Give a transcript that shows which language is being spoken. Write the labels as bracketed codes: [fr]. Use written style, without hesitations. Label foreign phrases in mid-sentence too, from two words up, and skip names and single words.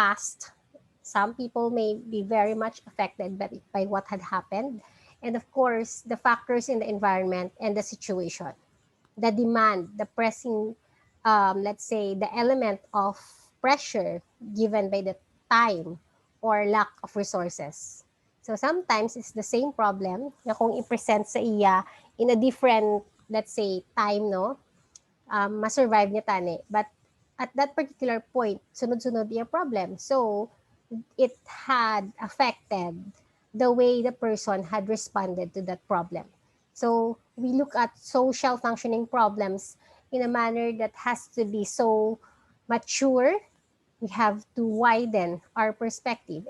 [en] Some people may be very much affected by what had happened, And of course, the factors in the environment and the situation, the demand, the pressing, let's say, the element of pressure given by the time or lack of resources. So sometimes it's the same problem [hil] na kung i-present sa iya [en] in a different, let's say, time, no? [hil] Ma-survive niya tani. But at that particular point, [tl] sunod-sunod yung problem. [en] So it had affected the way the person had responded to that problem. So we look at social functioning problems in a manner that has to be so mature. We have to widen our perspective.